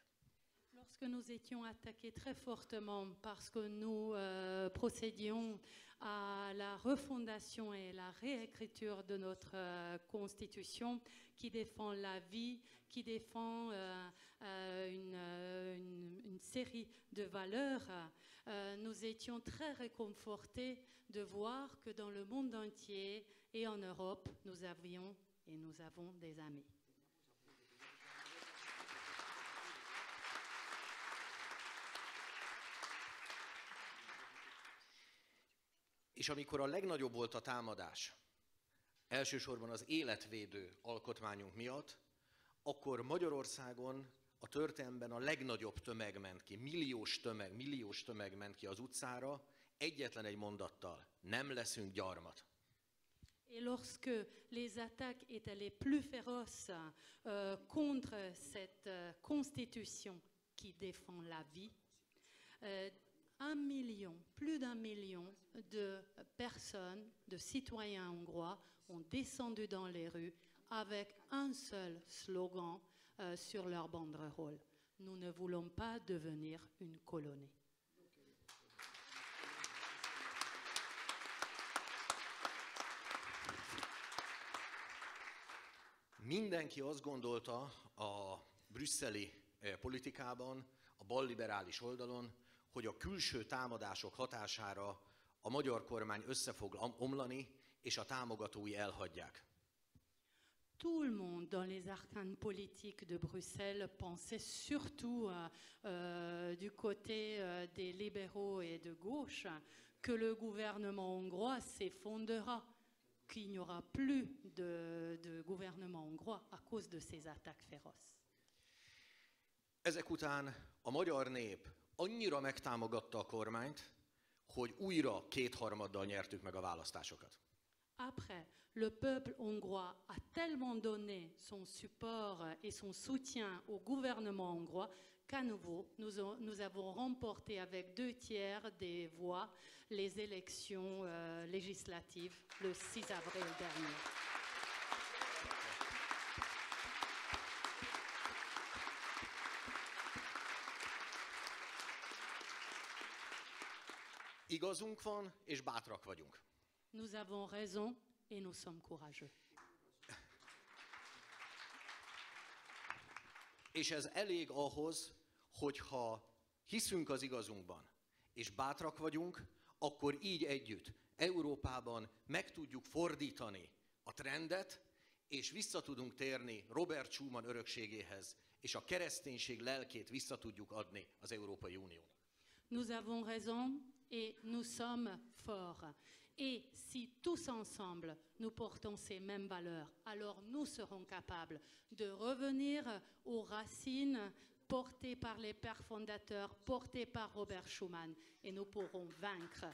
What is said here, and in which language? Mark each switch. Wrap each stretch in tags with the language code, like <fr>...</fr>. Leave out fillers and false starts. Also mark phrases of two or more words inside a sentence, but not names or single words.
<fr>Lorsque nous étions attaqués très fortement parce que nous procédions à la refondation et la réécriture de notre constitution qui défend la vie, qui défend une série de valeurs, nous étions très réconfortés de voir que dans le monde entier et en Europe, nous avions et nous avons des amis.</fr> <hu>És amikor a legnagyobb volt a támadás, elsősorban az életvédő alkotmányunk miatt, akkor Magyarországon a történelemben a legnagyobb tömeg ment ki, milliós tömeg ment ki az utcára, egyetlen egy mondattal: nem leszünk gyarmat.</hu> <fr>Et lorsque les attaques étaient les plus féroces contre cette constitution qui défend la vie, 1 million, plus d'1 million de personnes, de citoyens hongrois ont descendu dans les rues avec un seul slogan sur leur banderole: nous ne voulons pas devenir une colonie.</fr> <hu>Mindenki azt gondolta a brüsszeli politikában, a balliberális oldalon, hogy a külső támadások hatására a magyar kormány össze fog omlani, és a támogatói elhagyják.</hu> <fr>Tout le monde dans les arcanes politiques de Bruxelles pensait surtout du côté des libéraux et de gauche que le gouvernement hongrois s'effondrera, qu'il n'y aura plus de gouvernement hongrois à cause de ces attaques féroces.</fr> <hu>Ezek után a magyar nép annyira megtámogatta a kormányt, hogy újra 2/3 nyertük meg a választásokat.</hu> <fr>Après, le peuple hongrois a tellement donné son support et son soutien au gouvernement hongrois qu'à nouveau, nous avons remporté avec 2/3 des voix les élections législatives le 6 avril dernier.</fr> <hu>Igazunk van, és bátrak vagyunk.</hu> <fr>Nous avons raison et nous sommes courageux.</fr> <hu>És ez elég ahhoz, hogyha hiszünk az igazunkban, és bátrak vagyunk, akkor így együtt Európában meg tudjuk fordítani a trendet, és vissza tudunk térni Robert Schuman örökségéhez, és a kereszténység lelkét vissza tudjuk adni az Európai Uniónak.</hu> <fr>Nous avons raison et nous sommes forts. Et si tous ensemble nous portons ces mêmes valeurs, alors nous serons capables de revenir aux racines portées par les pères fondateurs, portées par Robert Schuman, et nous pourrons vaincre.</fr>